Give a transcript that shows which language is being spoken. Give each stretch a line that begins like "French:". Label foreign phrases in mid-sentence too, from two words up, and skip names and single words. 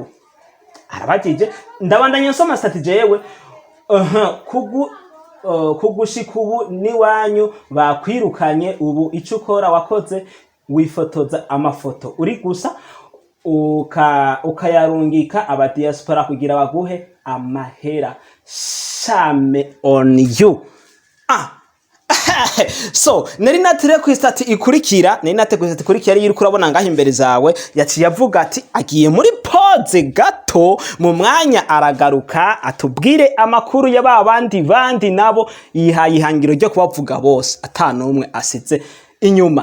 Rundi: Arabajije ndabandanya nsoma stat jewe kugushika ubu ni wanyu bakwirukanye, ubu ico ukora wakoze wifotoza amafoto uri gusa ukayarungika aba diaspora kugira baguhe amahera.
English: Shame on you.
Rundi: So nari natire ku stat ikurikira, nari nateguye stat ikurikira yiri kurabona ngaho imbere zawe, yaciye avuga ati agiye muri pause gato, mu mwanya aragaruka atubwire amakuru y'abandi nabo yihaye ihangiro ryo kubavuga bose atanumwe asize inyuma.